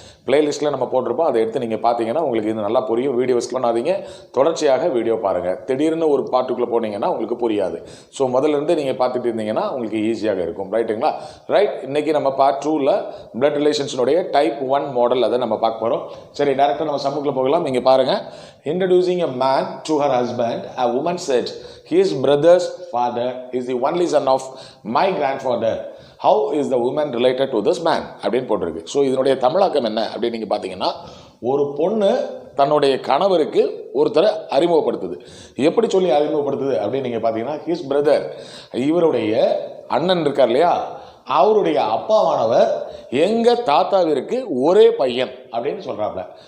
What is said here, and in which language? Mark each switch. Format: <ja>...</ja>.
<ta>பிளேலிஸ்ட்டில் நம்ம போட்டிருப்போம், அதை எடுத்து நீங்கள் பார்த்தீங்கன்னா உங்களுக்கு இது நல்லா புரியும். வீடியோ ஸ்கிப் பண்ணாதீங்க, தொடர்ச்சியாக வீடியோ பாருங்கள். திடீர்னு ஒரு பாட்டுக்குள்ளே போனீங்கன்னா உங்களுக்கு புரியாது. ஸோ முதல்லேருந்து நீங்கள் பார்த்துட்டு இருந்தீங்கன்னா உங்களுக்கு ஈஸியாக இருக்கும். ரைட்டுங்களா? ரைட். இன்றைக்கி நம்ம பார்ட் 2ல் பிளட் ரிலேஷன்ஸுடைய டைப் 1 மாடல் அதை நம்ம பார்க்க போகிறோம். சரி, டேரெக்டாக நம்ம சமூகத்தில் போகலாம். இங்கே பாருங்கள்.</ta> <en>Introducing a man to her husband, a woman said, his brother's father is the only son of my grandfather. How is the woman related to this man?</en> <ta>அப்படின்னு போட்டிருக்கு. ஸோ இதனுடைய தமிழாக்கம் என்ன அப்படின்னு நீங்கள் பார்த்தீங்கன்னா, ஒரு பொண்ணு தன்னுடைய கணவருக்கு ஒருத்தரை அறிமுகப்படுத்துது. எப்படி சொல்லி அறிமுகப்படுத்துது அப்படின்னு நீங்கள் பார்த்தீங்கன்னா,</ta> <en>his brother,</en> <ta>இவருடைய அண்ணன் இருக்கார் இல்லையா, அவருடைய அப்பாவானவர் எங்கள் தாத்தாவிற்கு ஒரே பையன் அப்படின்னு சொல்கிறாப்புல.</ta>